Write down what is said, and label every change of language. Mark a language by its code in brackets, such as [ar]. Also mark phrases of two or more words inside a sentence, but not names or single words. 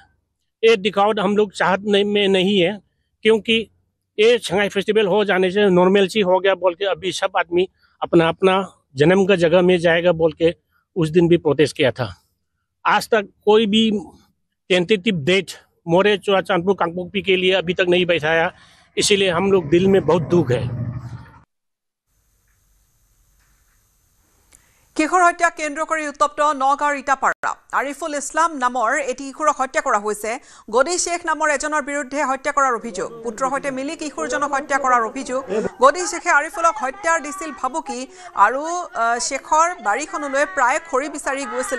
[hi] ये दिखावट हम लोग चाहत में नहीं है, क्योंकि ये शंघाई फेस्टिवल हो जाने से नॉर्मल सी हो गया बोल के अभी सब आदमी अपना अपना जन्म का जगह में जाएगा बोल के उस दिन भी प्रोटेस्ट किया था। आज तक कोई भी [en] tentative date [hi] मोरे चौराचांदपुर कांगपोकपी के लिए अभी तक नहीं बैठाया, इसीलिए हम लोग दिल में बहुत दुख है। [as] কিশোৰ হত্যাক কেন্দ্ৰ কৰি উত্তপ্ত নগাঁৱৰ ইটাপাৰা। আৰিফুল ইছলাম নামৰ এটি কিশোৰক হত্যা কৰা হৈছে। গদি শ্বেখ নামৰ এজনৰ বিৰুদ্ধে হত্যা কৰাৰ অভিযোগ। পুত্ৰৰ সৈতে মিলি কিশোৰজনক হত্যা কৰাৰ অভিযোগ। গদি শ্বেখে আৰিফুলক হত্যাৰ দিছিল ভাবুকি আৰু শ্বেখৰ বাৰীখনলৈ প্ৰায় খৰি বিচাৰি গৈছিল।